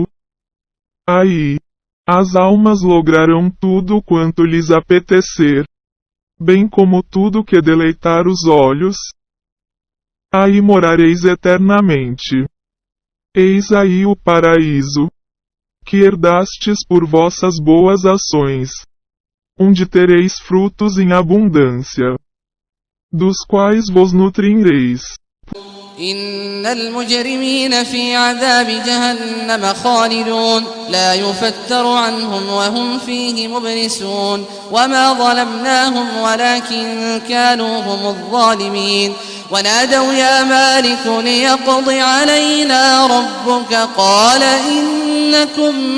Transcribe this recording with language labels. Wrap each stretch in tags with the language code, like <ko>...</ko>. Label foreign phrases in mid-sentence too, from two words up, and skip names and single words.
<pt>Aí, as almas lograrão tudo quanto lhes apetecer, bem como tudo que deleitar os olhos. aí morareis eternamente. Eis aí o paraíso, que herdastes por vossas boas ações, onde tereis frutos em abundância, dos quais vos nutrireis.</pt> <ar>إن المجرمين في عذاب جهنم خالدون لا يفتر عنهم وهم فيه مبلسون وما ظلمناهم ولكن كانوا هم الظالمين ونادوا يا مالك ليقض علينا ربك قال إنكم</ar>